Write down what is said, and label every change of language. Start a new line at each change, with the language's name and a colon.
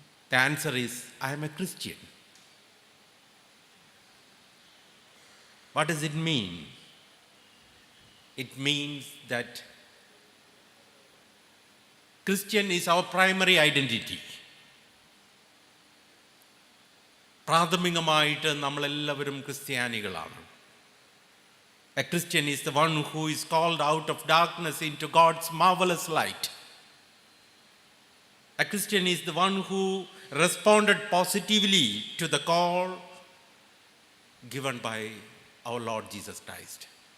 English: The answer is, I am a Christian. What does it mean? It means that Christian is our primary identity.
Malayalam: പ്രാഥമികമായിട്ട് നമ്മളെല്ലാവരും ക്രിസ്ത്യാനികളാണ്.
English: A Christian is the one who is called out of darkness into God's marvelous light. A Christian is the one who responded positively to the call given by our Lord Jesus Christ.